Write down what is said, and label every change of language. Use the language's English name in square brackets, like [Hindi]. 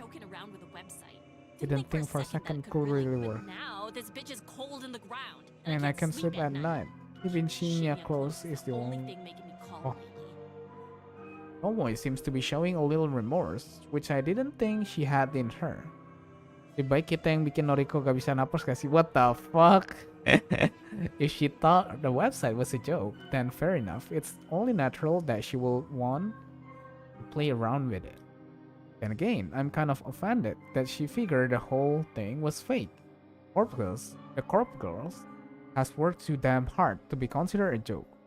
[English] joking around with the website. Didn't think for a second that could really but work. now this bitch is cold in the ground. And I can sleep at night. Even Shinya clothes is the only. thing making me calm Oh. lately. Tomoe seems to be showing a little remorse, which I didn't think she had in her. [Indonesian] Lebih baik kita yang bikin Noriko gak bisa napas gak sih? [English] What the fuck? If she thought the website was a joke, then fair enough. It's only natural that she will want to play around with it. Then again, I'm kind of offended that she figured the whole thing was fake. The Corp Girls, has worked too damn hard to be considered a joke.